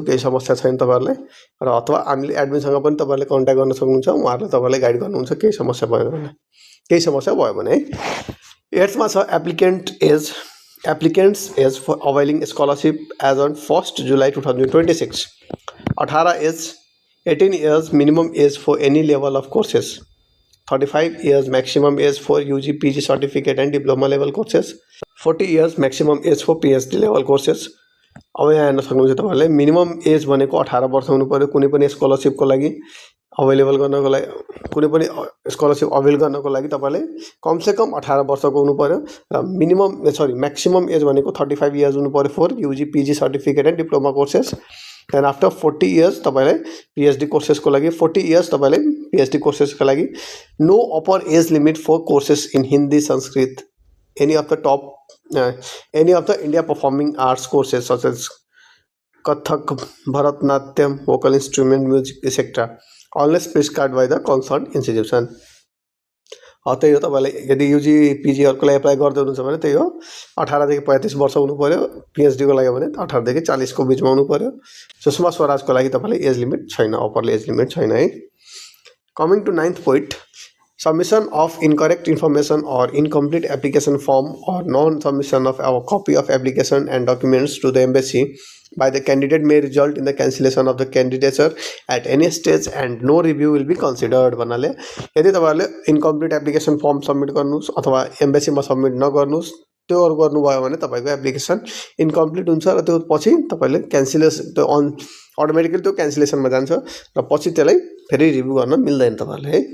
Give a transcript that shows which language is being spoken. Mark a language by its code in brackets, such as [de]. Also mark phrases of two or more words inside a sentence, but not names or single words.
[ne] केही समस्या छैन तपाईँहरूलाई र अथवा हामीले एडमिनसँग पनि तपाईँहरूले कन्ट्याक्ट गर्न सक्नुहुन्छ. उहाँहरूले तपाईँलाई गाइड गर्नुहुन्छ केही समस्या भयो भने है. 8मा छ [en] applicants age for availing scholarship age on 1 July 2026. 18 years minimum age for any level of courses. 35 years maximum age for UG, PG certificate and diploma level courses. 40 years maximum age for PhD level courses. [ne] अब यहाँ हेर्न सक्नुहुन्छ तपाईँहरूले [en] minimum age [ne] भनेको 18 वर्ष हुनु पर्यो कुनै पनि स्कलरसिपको लागि अवेलेबल गर्नको लागि. कुनै पनि स्कलरसिप अवेल गर्नको लागि तपाईँले कमसेकम 18 वर्षको हुनु पर्यो र [en] maximum age [ne] भनेको [en] 35 years [ne] हुनु पर्यो [en] for UG, PG certificate and diploma courses. then after 40 years [ne] तपाईँले PhD कोर्सेसको लागि [en] 40 years [ne] तपाईँले PhD कोर्सेसको लागि. [en] no upper age limit for courses in Hindi, Sanskrit, any of the India performing arts courses such as Kathak, Bharatanatyam, vocal instrument, music etcetera unless prescribed by the concern institution. [ne] त्यही हो. तपाईँले यदि युजी पिजीहरूको लागि एप्लाई गर्दै हुनुहुन्छ भने त्यही हो 18 देखि 35 वर्ष हुनु पर्यो. PhD को लागि भने 18 देखि 40 को बिचमा हुनु पर्यो. सुषमा स्वराजको लागि तपाईँले [en] age limit [ne] छैन, [en] upper age limit [ne] छैन है. [en] coming to 9th point, submission of incorrect information or incomplete application form or non-submission of a copy of application and documents to the embassy by the candidate may result in the cancellation of the candidature at any stage and no review will be considered [ne] भन्नाले यदि तपाईहरुले [en] incomplete application form submit [ne] गर्नुस् अथवा एम्बेसीमा सबमिट नगर्नुस् त्यो गर्नुभयो भने तपाईको [en] application incomplete [ne] हुन्छ र त्यो पछि तपाईले क्यान्सलेसन त्यो अटोमेटिकली त्यो क्यान्सलेसनमा जान्छ र पछि त्यसलाई फेरि रिभ्यू गर्न मिल्दैन तपाईहरुले है